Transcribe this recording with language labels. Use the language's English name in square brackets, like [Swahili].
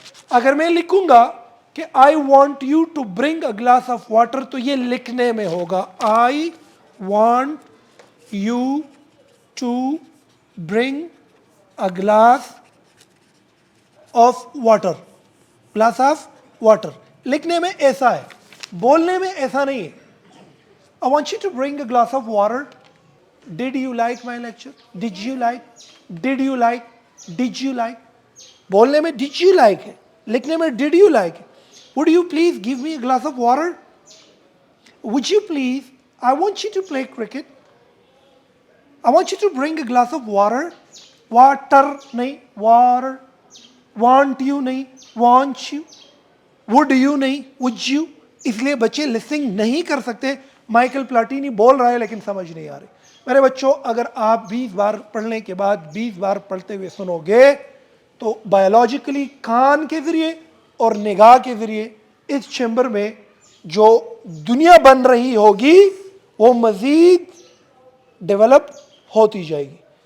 [Urdu] اگر میں لکھوں گا کہ [English] I want you to bring a glass of water, [Urdu] تو یہ لکھنے میں ہوگا [English] I want you to bring a glass of water, glass of water. [Urdu] لکھنے میں ایسا ہے, بولنے میں ایسا نہیں ہے. [English] I want you to bring a glass of water. Did you like my lecture? Did you like? Did you like? Did you like? [Urdu] بولنے میں [English] did you like [Urdu] ہے, لکھنے میں did you like ہے. [English] Would you please give me a glass of water? Would you please? I want you to play cricket. I want you to bring a glass of water. Water [Urdu] نہیں, [English] water. Want you نہیں, want you. Would you [Urdu] نہیں, [English] would you. [Urdu] اس لیے بچے listening نہیں کر سکتے. Michael پلاٹینی بول رہا ہے لیکن سمجھ نہیں آ رہی. میرے بچوں, اگر آپ 20 بار پڑھنے کے بعد 20 بار پڑھتے ہوئے سنو گے تو بایولوجیکلی کان کے ذریعے اور نگاہ کے ذریعے اس چیمبر میں جو دنیا بن رہی ہوگی وہ مزید ڈیولپ ہوتی جائے گی.